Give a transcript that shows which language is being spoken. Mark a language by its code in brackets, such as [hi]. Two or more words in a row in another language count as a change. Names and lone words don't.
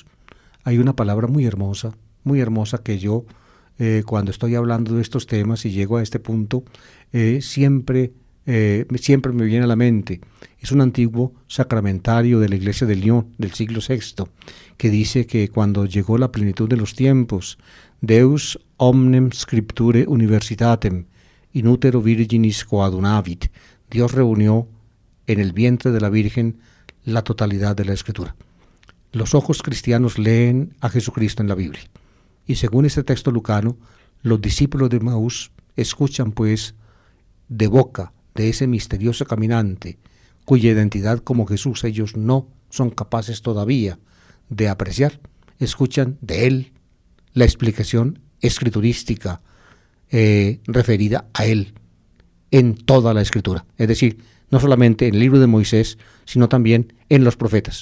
[es] Hay una palabra muy hermosa que yo, cuando estoy hablando de estos temas y llego a este punto, siempre me viene a la mente. Es un antiguo sacramentario de la iglesia de Lyon del siglo VI, que dice que cuando llegó la plenitud de los tiempos, [la] Deus omnem scripture universitatem in utero virginis coadunavit, [es] Dios reunió en el vientre de la Virgen la totalidad de la Escritura. Los ojos cristianos leen a Jesucristo en la Biblia. Y según este texto lucano, los discípulos de Emaús escuchan pues de boca de ese misterioso caminante, cuya identidad como Jesús ellos no son capaces todavía de apreciar, escuchan de él la explicación escriturística referida a él en toda la escritura, es decir, no solamente en el libro de Moisés, sino también en los profetas.